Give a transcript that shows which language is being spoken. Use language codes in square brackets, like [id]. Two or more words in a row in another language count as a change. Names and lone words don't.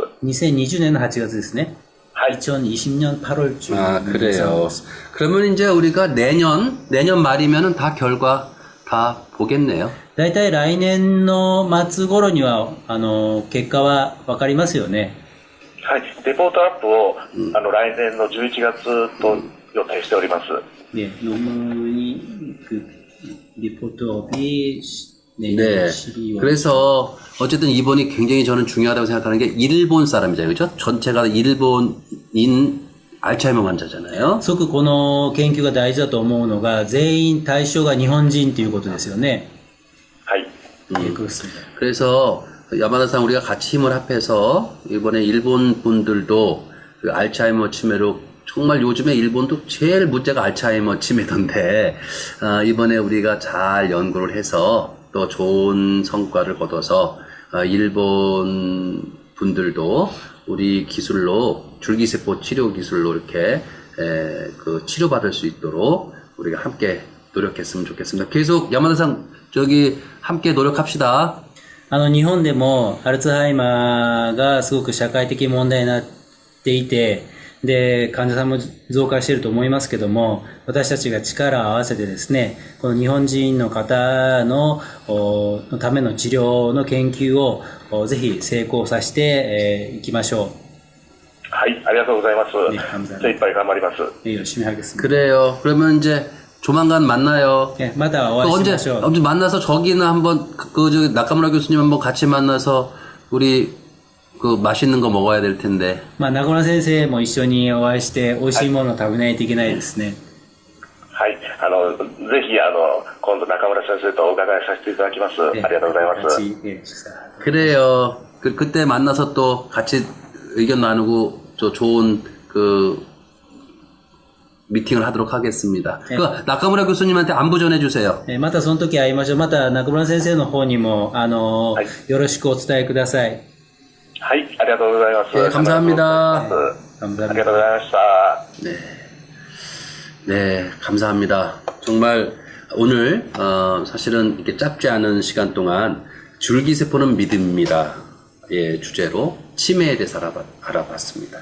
[ja] 2020년 8月ですね。 [ko] 2020년 8월쯤. 그래요. 그러면 이제 우리가 내년 말이면은 다 결과 다 보겠네요. [ja] だいたい来年の末頃には結果はわかりますよね。はい、レポートアップを来年の11月と予定しております。 [ko] 네, 논문이 리포트업이 네. 그래서 어쨌든 이번이 굉장히 저는 중요하다고 생각하는 게 일본 사람이잖아요. 그죠? 전체가 일본인 알츠하이머 환자잖아요. [ja] すごくこの研究が大事だと思うのが、全員対象が日本人ということですよね。はい。 [ko] 그렇습니다. 그래서 야마다상 우리가 같이 힘을 합해서 이번에 일본 분들도 그 알츠하이머 치매로 정말 요즘에 일본도 제일 문제가 알츠하이머 치매던데 이번에 우리가 잘 연구를 해서 또 좋은 성과를 거둬서 일본 분들도 우리 기술로 줄기세포 치료 기술로 이렇게 그 치료받을 수 있도록 우리가 함께 노력했으면 좋겠습니다. 계속 야마다상 저기 함께 노력합시다. [ja] 日本でもアルツハイマーがすごく社会的問題になっていて、で、患者さんも増加していると思いますけども、私たちが力を合わせてですね、この日本人の方のための治療の研究をぜひ成功させていきましょう。はい、ありがとうございます。精一杯頑張ります。 [ko] 열심히 하겠습니다. 그래요. 그러면 이제 조만간 만나요. [ja] 네, またお会いしましょう. [ko] 언제 만나서 저기는 한번 저기 나카무라 교수님 한번 같이 만나서 우리 그 맛있는 거 먹어야 될 텐데. [ja] 中村先生も一緒にお会いして美味しいものを食べないといけないですね。はい、ぜひ今度中村先生とお伺いさせていただきます。ありがとうございます。 [ko] 그래요. 그때 만나서 또 같이 의견 나누고 저 좋은 그 미팅을 하도록 하겠습니다. 네. 그 나카무라 교수님한테 안부 전해주세요. [ja] またその時会いましょう。また中村先生の方にもよろしくお伝えください。はい、ありがとうございます。 [ko] 네, 감사합니다. 감사합니다. 네, 감사합니다. 정말 오늘 사실은 이렇게 짧지 않은 시간 동안 줄기세포는 믿음입니다. 예, 주제로 치매에 대해서 알아봤습니다.